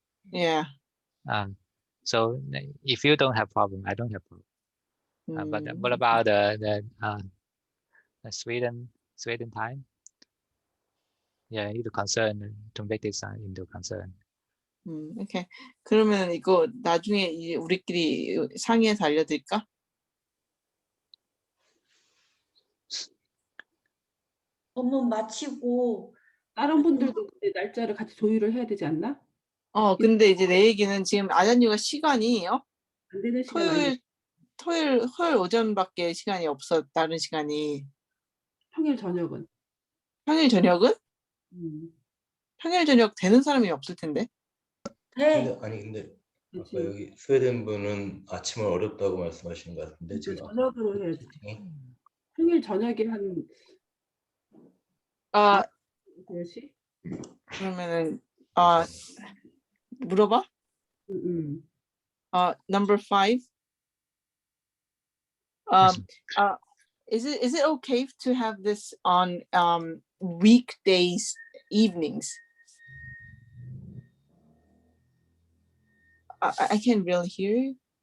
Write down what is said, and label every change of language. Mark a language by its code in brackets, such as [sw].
[en] Yeah. So if you don't have problem, I don't have problem. But what about the Sweden time? Yeah, you need to make this into concern. Okay. [ko] 그러면 이거 나중에 우리끼리 상의해서 알려드릴까? 업무 마치고 다른 분들도 날짜를 같이 조율을 해야 되지 않나? 근데 이제 내 얘기는 지금 아잔유가 시간이 안 되는 시간 토요일 오전밖에 시간이 없어. 다른 시간이. 평일 저녁은? 평일 저녁은? 평일 저녁 되는 사람이 없을 텐데. 네. 근데 아까 여기 스웨덴 분은 아침을 어렵다고 말씀하시는 것 같은데 지금 저녁으로 해야지. 평일 저녁에 한 10시? 그러면은 물어봐. [en] Number 5. Is it okay to have this on weekdays evenings? I can't really hear you.